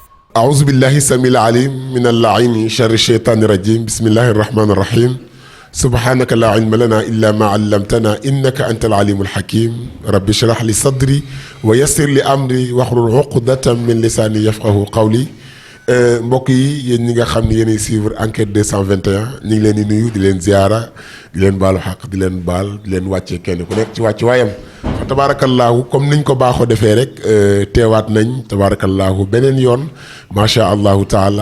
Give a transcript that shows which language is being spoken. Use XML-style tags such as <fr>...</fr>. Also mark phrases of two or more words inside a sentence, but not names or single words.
<ar>أعوذ بالله السميع العليم من اللعين شر الشيطان الرجيم بسم الله الرحمن الرحيم سبحانك لا علم لنا إلا ما علمتنا إنك أنت العليم الحكيم رب اشرح لي صدري ويسر لي أمري واحلل عقدة من لساني يفقه قولي mbokk</ar> <wo>yi yéen ñi nga xam ne yéenay</wo> <fr>suivre enquête</fr> <wo>221 ñu ngi leen di nuyu di leen ziara di leen baalu xaq di leen baal di leen wàccee kenn ku nekk ci wàcc waayam fa tabaarakallaahu comme niñ ko baaxoo defee rek teewaat nañ tabaarakallaahu beneen yoon</wo> <ar>ما شاء الله تعالى</ar>